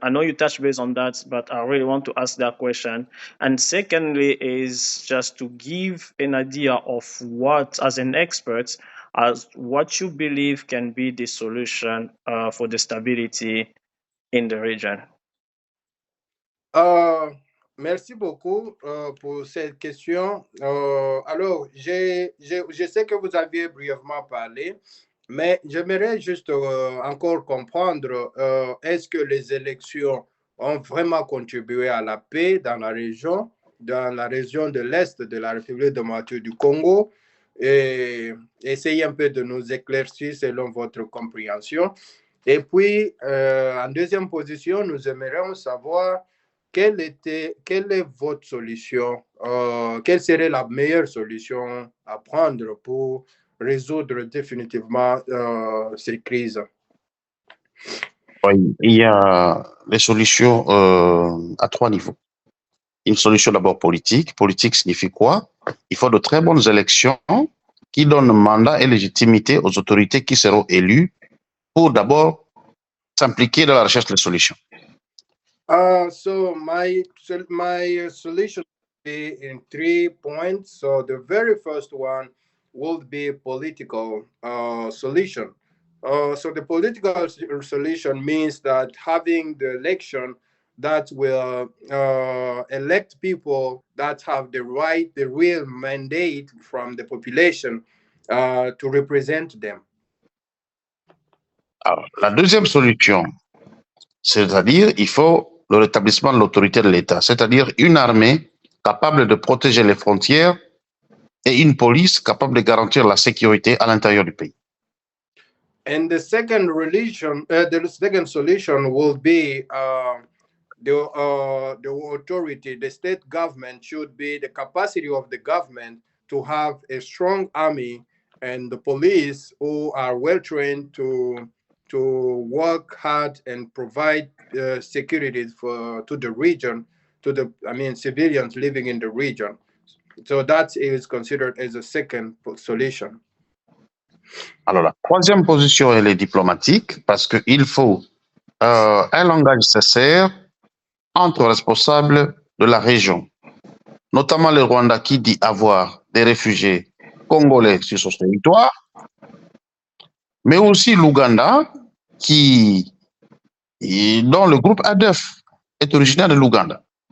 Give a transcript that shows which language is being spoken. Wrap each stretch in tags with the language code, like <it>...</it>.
<en>I know you touched base on that, but I really want to ask that question. And secondly, is just to give an idea of what, as an expert, as what you believe can be the solution for the stability in the region.</en> <fr>Merci beaucoup pour cette question. Alors, je sais que vous aviez brièvement parlé, mais j'aimerais juste encore comprendre, est-ce que les élections ont vraiment contribué à la paix dans la région de l'Est de la République démocratique du Congo? Et essayez un peu de nous éclaircir selon votre compréhension. Et puis, en deuxième position, nous aimerions savoir quelle est votre solution, quelle serait la meilleure solution à prendre pour résoudre définitivement cette crise? Oui, il y a des solutions à 3 niveaux. Une solution d'abord politique. Politique signifie quoi? Il faut de très bonnes élections qui donnent mandat et légitimité aux autorités qui seront élues pour d'abord s'impliquer dans la recherche de solutions.</fr> <en>So my solution will be in 3 points. So the very first one would be political solution. So the political solution means that having the election that will elect people that have the real mandate from the population to represent them.</en> <fr>Alors, la deuxième solution, c'est-à-dire il faut le rétablissement de l'autorité de l'État, c'est-à-dire une armée capable de protéger les frontières et une police capable de garantir la sécurité à l'intérieur du pays.</fr> <en>And the second solution will be the authority, the state government should be the capacity of the government to have a strong army and the police who are well trained to work hard and provide security for to the region, to the civilians living in the region. So that is considered as a second solution.</en> <fr>Alors, la troisième position, elle est diplomatique parce qu'il faut un langage sincère entre responsables de la région, notamment le Rwanda qui dit avoir des réfugiés congolais sur son territoire, mais aussi l'Ouganda dont le groupe ADEF est originaire de l'Ouganda.</fr>